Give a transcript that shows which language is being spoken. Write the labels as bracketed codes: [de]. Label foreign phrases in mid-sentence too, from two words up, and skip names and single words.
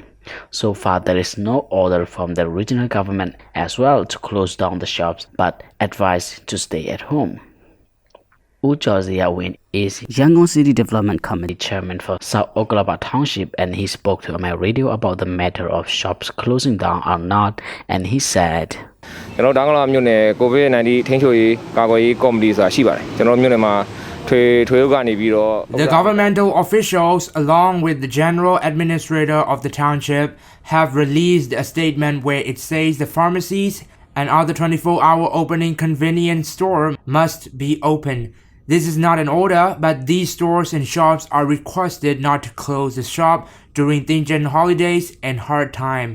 [en] So far, there is no order from the regional government as well to close down the shops, but advised to stay at home. Ujozia Win is Yangon City Development Committee Chairman for South Oglaba Township, and he spoke to my radio about the matter of shops closing down or not, and he said, [my] COVID-19 ထိန်းချုပ်ရေးကာကွယ်ရေးကော်မတီဆိုတာရှိပါတယ်ကျွန်တော်မြို့နယ်မှာထွေအုပ်ကနေပြီးတော့ [en] The governmental officials, along with the general administrator of the township, have released a statement where it says the pharmacies and other 24-hour opening convenience stores must be open. This is not an order, but these stores and shops are requested not to close the shop during Thingyan holidays and hard time.